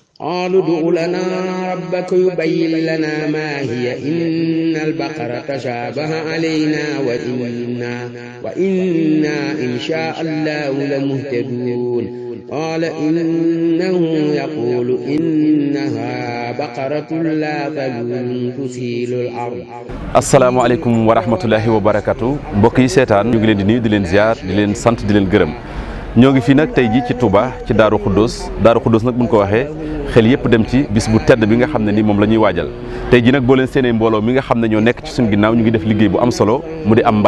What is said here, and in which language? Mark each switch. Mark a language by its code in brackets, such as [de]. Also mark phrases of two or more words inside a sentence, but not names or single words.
[ar] قالوا ادع لنا ربك يبين لنا ما هي إن البقرة تشابه علينا وإنا إن شاء الله لمهتدون قال إنه يقول إنها بقرة لا ذلول تثير الأرض. السلام عليكم ورحمة الله وبركاته [wo] mbokk yi seetaan ñu ngi leen di nuyu di leen ziar di leen sant di leen gërëm ñoo ngi fii nag tey ji ci Touba ci Daaru Xuddoos nag buñ ko waxee xel yëpp dem ci bis bu tedd bi nga xam ne ni moom la ñuy waajal tey ji nag boo leen seenee mbooloo mi nga xam ne ñoo nekk ci suñu ginnaaw ñu ngi def liggéey bu am solo mu di am